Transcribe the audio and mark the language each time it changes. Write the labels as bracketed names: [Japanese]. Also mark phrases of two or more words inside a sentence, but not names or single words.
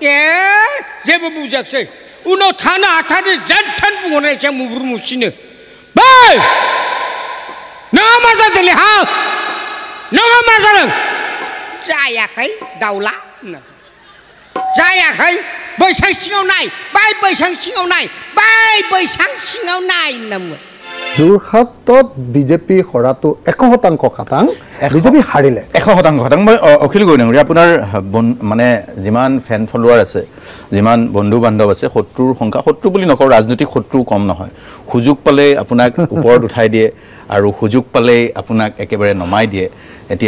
[Bodo] ए जेबो बुजाखसै उनाव थानो हाथारो जेनथेन बुंहरनायसै मुबुर मुसिनो बै नोंहा मा जादोंलै हा नोंहा मा जादों जायाखै दाउला जायाखै बैसां सिङाव नाय बै बैसां सिङाव नाय बै बैसां सिङाव नाय होनना [Assamese] যোৰহাটত বিজেপি হৰাটো 100% খাটাং বিজেপি হাৰিলে 100% খাটাং মই অখিল গগৈ আপোনাৰ মানে যিমান [English] fan follower [Assamese] আছে যিমান বন্ধু বান্ধৱ আছে শত্ৰুৰ সংখ্যা শত্ৰু বুলি নকওঁ ৰাজনৈতিক শত্ৰু কম নহয় সুযোগ পালে আপোনাক ওপৰত উঠাই দিয়ে আৰু সুযোগ পালে আপোনাক একেবাৰে নমাই দিয়ে এতিয়া